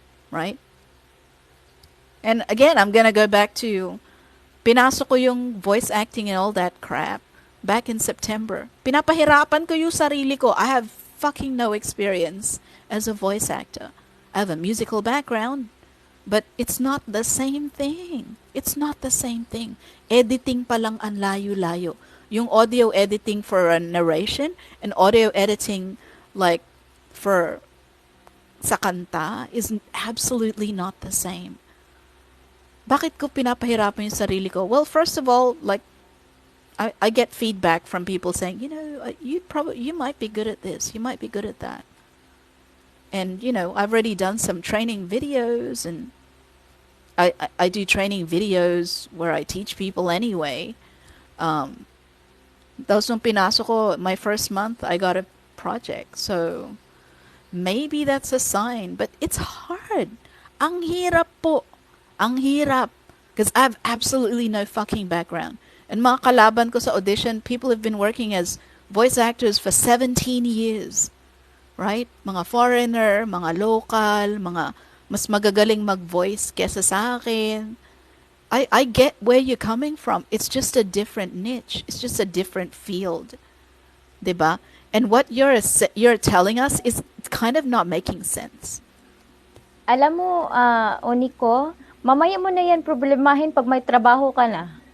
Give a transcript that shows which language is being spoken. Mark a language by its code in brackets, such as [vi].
[en] Right? And again, I'm gonna go back to [tl] pinasok ko yung [en] voice acting and all that crap back in September. [tl] Pinapahirapan ko yung sarili ko. [en] I have fucking no experience as a voice actor. I have a musical background, but it's not the same thing. It's not the same thing. [tl] Editing pa lang ang layo-layo. [en] Yung audio editing for a narration and audio editing like for [tl] sa kanta [en] is absolutely not the same. [tl] Bakit ko pinapahirapan yung sarili ko? [en] Well, first of all, like I get feedback from people saying, you might be good at this, you might be good at that. And I've already done some training videos, and I do training videos where I teach people anyway. [tl] Tapos nung pinasok ko, [en] my first month, I got a project. So maybe that's a sign, but it's hard. [tl] Ang hirap po. Ang hirap. [en] Because I have absolutely no fucking background. And [tl] mga kalaban ko sa [en] audition, people have been working as voice actors for 17 years. Right? [tl] Mga foreigner, mga local, mga mas magagaling mag-voice kesa sa akin. [en] I get where you're coming from. It's just a different niche. It's just a different field. 'Di ba? And what you're telling us is kind of not making sense. [tl] Alam mo, Oniko, mamaya mo na yan problemahin pag may trabaho ka na.